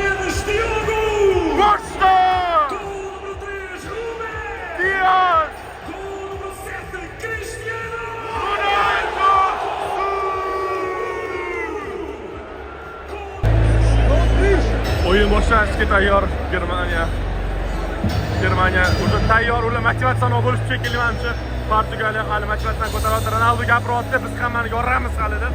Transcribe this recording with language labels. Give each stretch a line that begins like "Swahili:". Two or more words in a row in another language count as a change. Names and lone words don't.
Portuguese: Eles Diogo! Costa! Gol número 3, Rubén! Dias! Gol número 7, Cristiano! Ronaldo!
Uzbek: O'yin boshlanishga tayyor Germaniya. Germaniya o'zi tayyor, ular motivatsion bo'lish shekilli menimcha. Portugaliya hali motivatsiyadan ko'taryapti. Ronaldo gapiryapti, biz hammani yoramiz hali deb.